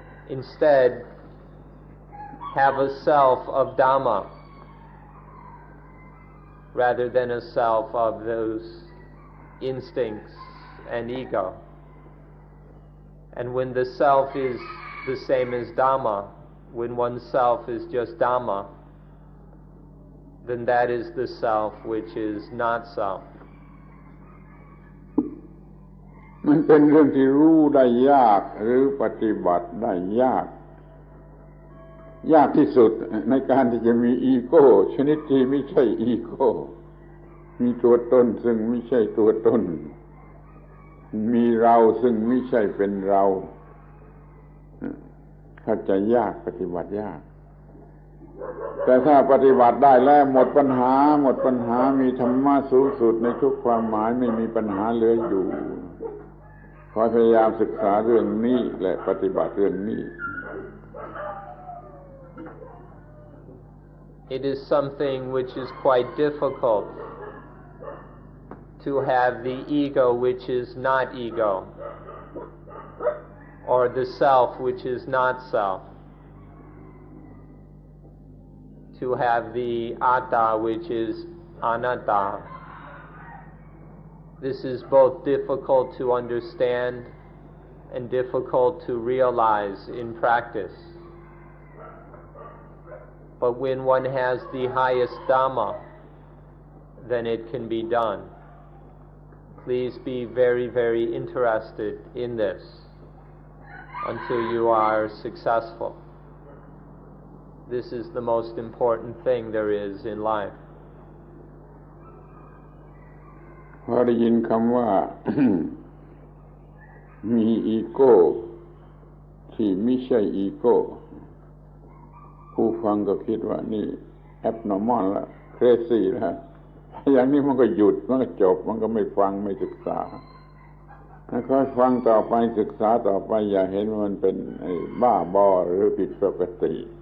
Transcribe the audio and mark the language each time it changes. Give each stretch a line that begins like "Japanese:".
English: Instead, have a self of Dhamma rather than a self of those instincts and ego. And when the self is the same as Dhamma, when oneself is just Dhamma, then that is the self which is not self.
Thai: มันเป็นเรื่องที่รู้ได้ยากหรือปฏิบัติได้ยากที่สุดในการที่จะมีอีโก้ชนิดที่ไม่ใช่อีโก้มีตัวตนซึ่งไม่ใช่ตัวตนมีเราซึ่งไม่ใช่เป็นเรา เข้าใจยากปฏิบัติยากแต่ถ้าปฏิบัติได้แล้วหมดปัญหามีธรรมะสูงสุดในทุกความหมายไม่มีปัญหาเหลืออยู่ขอพยายามศึกษาเรื่องนี้และปฏิบัติเรื่องนี้
English: It is something which is quite difficult to have the ego which is not ego, or the self which is not self, to have the atta which is anatta. This is both difficult to understand and difficult to realize in practice. But when one has the highest Dhamma, then it can be done. Please be very, very interested in this until you are successful. This is the most important thing there is in life. พอได้ยินคำว่า มีอีโก้ที่ไม่ใช่อีโก้ผู้ฟังก็คิดว่านี่ abnormal ละ crazy ละอย่างนี้มันก็หยุดมันก็จบมันก็ไม่ฟังไม่ศึกษาค่อยฟังต่อไปศึกษาต่อไปอย่าเห็นว่ามันเป็นบ้าบอหรือผิดปกติ